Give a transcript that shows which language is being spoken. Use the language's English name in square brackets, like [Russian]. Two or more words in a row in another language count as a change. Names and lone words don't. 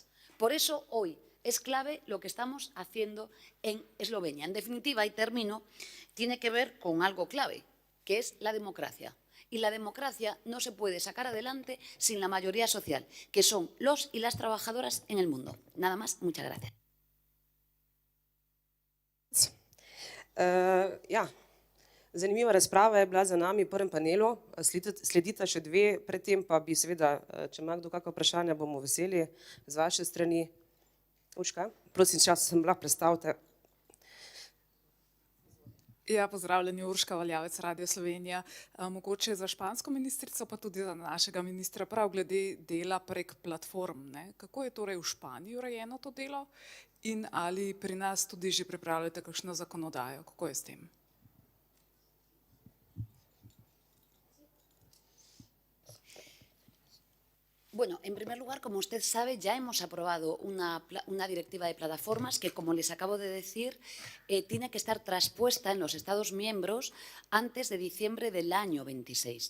[Spanish] Por eso hoy es clave lo que estamos haciendo en Eslovenia. En definitiva, y termino, tiene que ver con algo clave, que es la democracia. Y la democracia no se puede sacar adelante sin la mayoría social, que son los y las trabajadoras en el mundo. Nada más, muchas gracias. [Slovenian] Zanimiva razprava je bila za nami v prvem panelu, sledita še dve, predtem pa bi seveda, če ima kdo kakšno vprašanje, bomo veseli z vaše strani. Urška, prosim, če se lahko predstavite. Ja, pozdravljeni, Urška Valjavec, Radio Slovenija. Mogoče za špansko ministrico, pa tudi za našega ministra, prav glede dela prek platform. Kako je torej v Španiji urejeno to delo in ali pri nas tudi že pripravljate kakšno zakonodajo? Kako je s tem? [Spanish] Bueno, en primer lugar, como usted sabe, ya hemos aprobado una directiva de plataformas que, como les acabo de decir, tiene que estar traspuesta en los Estados miembros antes de diciembre del año 26.